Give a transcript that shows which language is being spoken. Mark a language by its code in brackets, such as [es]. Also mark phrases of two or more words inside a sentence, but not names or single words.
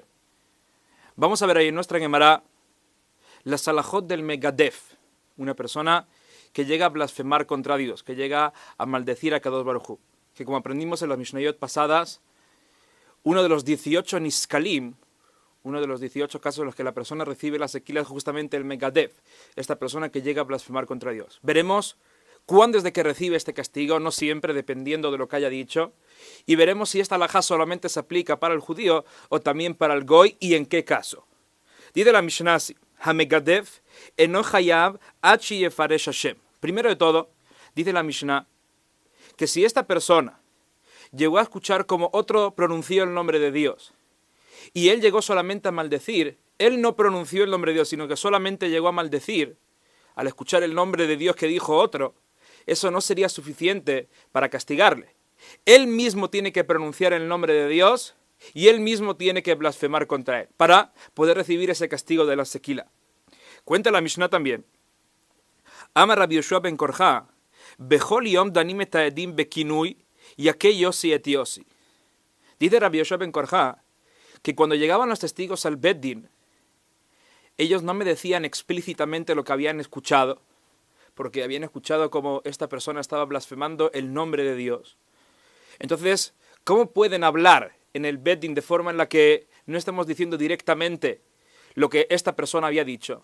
[es] Vamos a ver ahí en nuestra Gemara la salahot del Megadef, una persona que llega a blasfemar contra Dios, que llega a maldecir a [he] קדוש ברוך הוא, [es] que como aprendimos en las Mishnayot pasadas, uno de los 18 Niskalim, uno de los 18 casos en los que la persona recibe la sequila es justamente el Megadef, esta persona que llega a blasfemar contra Dios. Veremos cuándo es de que recibe este castigo, no siempre, dependiendo de lo que haya dicho, y veremos si esta halajá solamente se aplica para el judío o también para el goy y en qué caso. Dice la Mishnah así: [he] המגדף אינו חייב עד שיפרש השם. [es] Primero de todo, dice la Mishnah que si esta persona llegó a escuchar como otro pronunció el nombre de Dios, y él llegó solamente a maldecir, él no pronunció el nombre de Dios, sino que solamente llegó a maldecir al escuchar el nombre de Dios que dijo otro, eso no sería suficiente para castigarle. Él mismo tiene que pronunciar el nombre de Dios y él mismo tiene que blasfemar contra él para poder recibir ese castigo de la sequila. Cuenta la Mishnah también. [he] אמר רבי יהושע בן קרחה בכל יום דנין את העדים בכינוי יכה יוסי את יוסי. [es] Dice Rabbi Yoshua ben Korja que cuando llegaban los testigos al Beddin, ellos no me decían explícitamente lo que habían escuchado, porque habían escuchado como esta persona estaba blasfemando el nombre de Dios. Entonces, ¿cómo pueden hablar en el Beddin de forma en la que no estamos diciendo directamente lo que esta persona había dicho?